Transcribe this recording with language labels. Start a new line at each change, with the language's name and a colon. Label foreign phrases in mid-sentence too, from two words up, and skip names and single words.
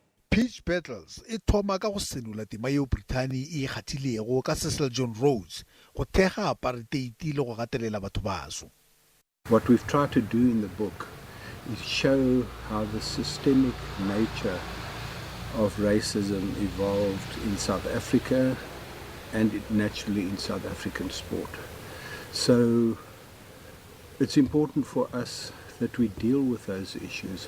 Northern Sotho: Pitch battles e thoma ka go senola tema yeo Britain e kgathilwego ka Cecil John Rhodes go thega apartheid le go gatelela batho baso.
English: What we've tried to do in the book is show how the systemic nature of racism evolved in South Africa and naturally in South African sport. So it's important for us that we deal with those issues.